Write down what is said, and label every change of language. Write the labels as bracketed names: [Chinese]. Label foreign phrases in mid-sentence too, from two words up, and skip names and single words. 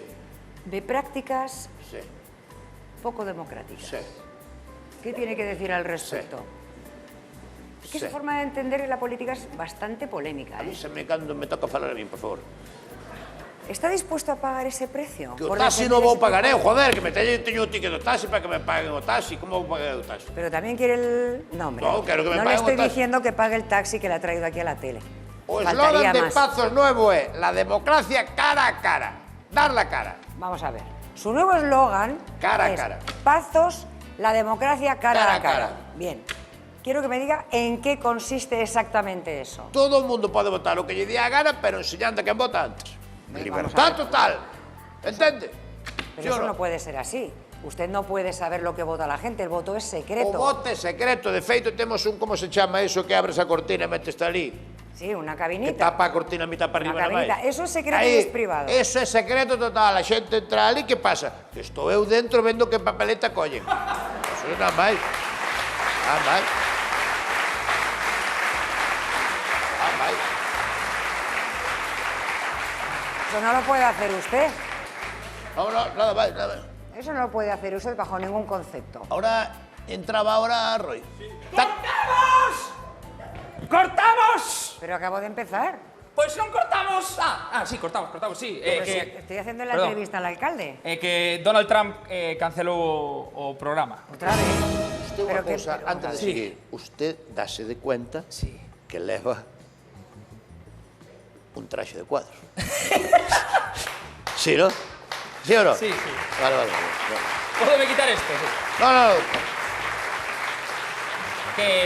[Spanish] de prácticas sí, poco democráticas. sí. ¿Qué tiene que decir al respecto? Es que Sí. su forma de entender la política es bastante polémica. [Galician] Avísame cando me toca falar a mí, por favor. [Spanish] ¿Está dispuesto a pagar ese precio? [Galician] Que o [Spanish] por [Galician] taxi [Spanish] defender [Galician] non vou [Spanish] ese [Galician] pagar, [Spanish] tipo- [Galician] joder, que me teño o ticket do taxi para que me paguen o taxi. Como vou pagar o taxi? [Spanish] Pero también quiere el... No, hombre. No, quiero que me no le paguen estoy un taxi. diciendo que pague el taxi que le ha traído aquí a la tele. [Galician] O [Spanish] Faltaría [Galician] eslogan de [Spanish] más. [Galician] Pazos nuevo é [Spanish] la democracia [Galician] cara a cara. [Spanish] Dar la cara. Vamos a ver. Su nuevo eslogan Cara a es cara. Pazos, la democracia cara Cara a a cara. cara. Bien. Quiero que me diga en qué consiste exactamente eso. [Galician] Todo o mundo pode votar o que lle dé a gana, pero enseñando a quen vota antes. Libertad total. Entende? [Spanish] Pero ¿Sí o eso no? no puede ser así. Usted no puede saber lo que vota la gente, el voto es [Galician] O [Spanish] secreto. [Galician] voto é secreto. De feito, temos un, como se chama eso, que abres a cortina e metes ali. [Spanish] Sí, una [Galician] Que [Spanish] cabinita. [Galician] tapa a cortina a mitad para [Spanish] Una [Galician] arriba na [Spanish] cabinita. [Galician] máis. [Spanish] Eso es secreto [Galician] Aí, [Spanish] y es privado. [Galician] Eso é secreto total. A xente entra ali, que pasa? Que estou eu dentro vendo que papeleta collen. Eso é nada máis. Nada máis. Nada máis. [Spanish] Eso no lo puede hacer usted. [Galician] No, nada máis, nada máis. [Spanish] Eso no lo puede hacer usted bajo ningún concepto. Ahora, entraba ahora Roy. Cortamos! Cortamos! Pero acabo de empezar. [Galician] Pois non cortamos. Sí, cortamos, sí. [Spanish] Pero si estoy haciendo la Perdón. entrevista al alcalde. [Galician] Que Donald Trump cancelou o programa. [Spanish] Otra vez. [Galician] Usted unha [Spanish] Pero que- [Galician] cousa, [Spanish] pero- [Galician] antes de [Spanish] Sí. [Galician] seguir, usted dase de cuenta [Spanish] Sí. [Galician] que leva un traxe de cuadros. [Spanish] Sí, ¿no? ¿Sí o no? Sí, sí. Vale. [Galician] Pódeme quitar esto, sí. [Spanish] No. Que